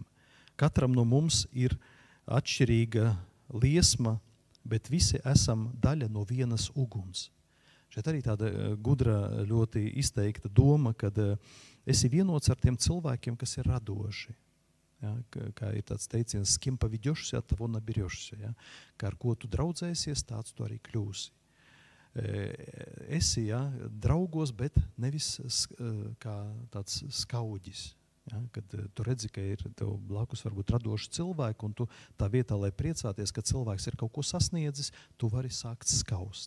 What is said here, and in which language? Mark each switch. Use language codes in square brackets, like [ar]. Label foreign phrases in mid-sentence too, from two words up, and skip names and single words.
[lv] Katram no mums ir atšķirīga liesma, bet visi esam daļa no vienas uguns. Šeit arī tāda gudra, ļoti izteikta doma, kad esi vienots ar tiem cilvēkiem, kas ir radoši. Ja, kā ir tāds teiciens, [ru] с кем поведешься, от того наберешься. [lv] Ja? Kā ar ko tu draudzēsies, tāds tu arī kļūsi. Esi, ja, draugos, bet nevis kā tāds skauģis. Ja? Kad tu redzi, ka ir tev blakus varbūt radoši cilvēki, un tu tā vietā, lai priecāties, ka cilvēks ir kaut ko sasniedzis, tu vari sākt skaust.